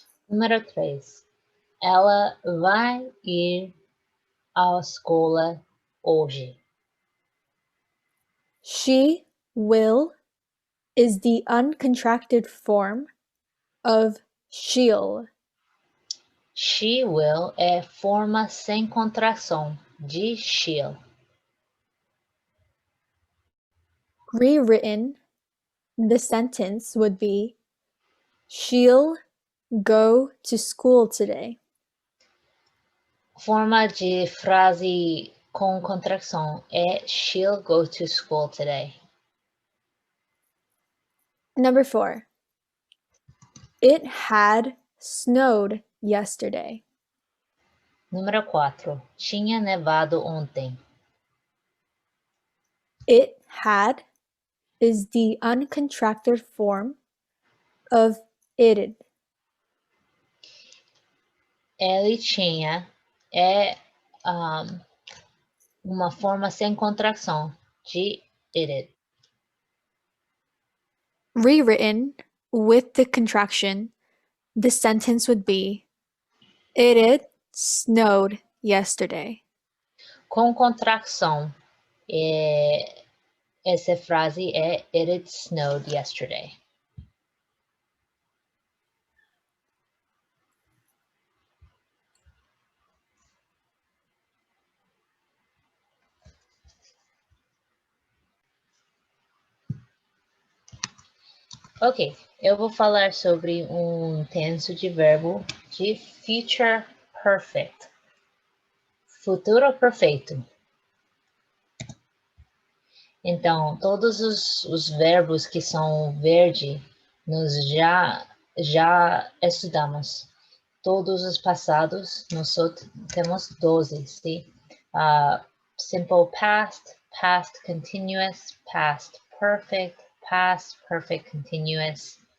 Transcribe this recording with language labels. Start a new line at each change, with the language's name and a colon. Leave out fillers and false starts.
Portuguese: Número 3. Ela vai ir à escola hoje.
English: She will is the uncontracted form of she'll.
Portuguese: She will é forma sem contração de she'll.
English: Rewritten, the sentence would be, she'll go to school today.
Portuguese: Forma de frase com contração é
English: she'll go to school today. Number 4. It had snowed yesterday.
Portuguese: Número 4. Tinha nevado ontem.
English: It had is the uncontracted form of it'd.
Portuguese: Ele tinha é uma forma sem contração de it.
English: Rewritten with the contraction, the sentence would be, it had snowed yesterday.
Portuguese: Com contração, essa frase é
English: it had snowed yesterday.
Portuguese: Ok, eu vou falar sobre um tenso de verbo de future perfect. Futuro perfeito. Então, todos os verbos que são verde, nós já estudamos. Todos os passados, nós só temos 12, sim?
English: Simple past, past continuous, past perfect continuous.